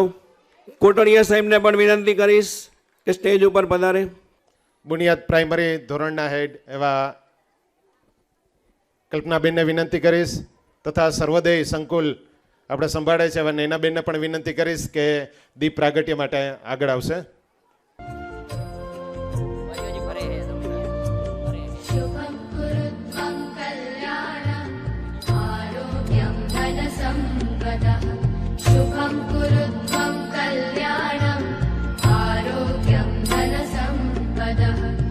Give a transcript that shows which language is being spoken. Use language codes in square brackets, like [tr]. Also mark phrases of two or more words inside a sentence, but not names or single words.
[gu] કોટડિયા સાહેબને પણ વિનંતી કરીશ કે સ્ટેજ ઉપર પધારે. બુનિયાદ પ્રાઇમરી ધોરણના હેડ એવા કલ્પનાબેનને વિનંતી કરીશ, તથા સર્વોદય સંકુલ આપણે સંભાળે છે એવા નૈનાબેનને પણ વિનંતી કરીશ કે દીપ પ્રાગટ્ય માટે આગળ આવશે. [sa] शुभं कुरुत्वं कल्याणम् आरोग्यं धनसम्पदः शुभं कुरुत्वं कल्याणम् आरोग्यं धनसम्पदः